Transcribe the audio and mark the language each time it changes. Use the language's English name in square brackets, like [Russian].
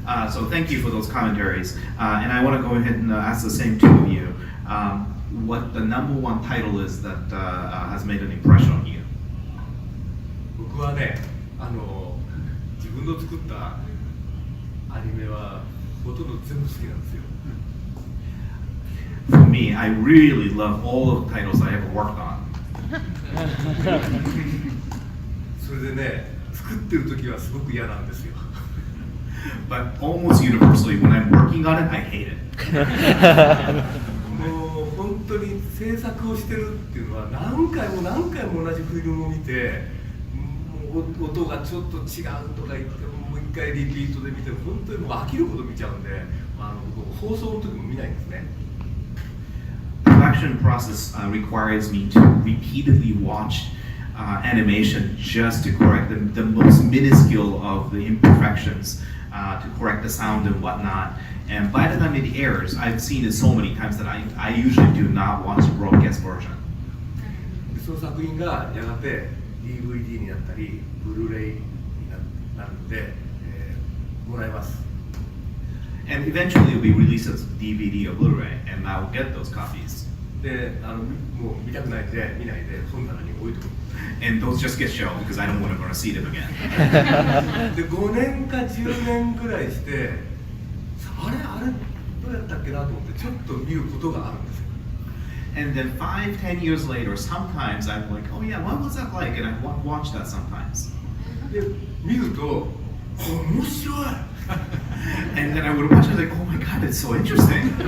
[English] So thank you for those commentaries, and I want to go ahead and ask the same two of you. What the number one title is that has made an impression on you? [Japanese] 僕はね、自分の作ったアニメはほとんど全部好きなんですよ。 [English] For me, I really love all of the titles I ever worked on. [Japanese] それでね、作ってる時はすごく嫌なんですよ。 [English] But almost universally, when I'm working on it, I hate it. [Japanese] もう本当に制作をしてるっていうのは何回も何回も同じフィルムを見て、もう音がちょっと違うとか言ってもう一回リピートで見て本当にもう飽きるほど見ちゃうんで、放送の時も見ないんですね。 [English] Production process requires me to repeatedly watch animation just to correct the most minuscule of the imperfections, to correct the sound and whatnot. And by the time it airs, I've seen it so many times that I usually do not watch the broadcast version. [Japanese] その作品がやがて DVD になったり、ブルーレイになるので、もらえます。 [English] And eventually it will be released as DVD or Blu-ray, and I will get those copies. [Japanese] で、もう見たくないで見ないで本棚に置いておく。 [English] And those just get shown because I don't want to see them again. [Japanese] で、5年か10年ぐらいして、あれどうやったっけなと思ってちょっと見ることがあるんですよ。 [English] And then 5-10 years later, sometimes I'm like, oh yeah, what was that like? And I watch that sometimes. [Japanese] で、見ると面白い。 [English] And then I would watch it like, oh my god, it's so interesting.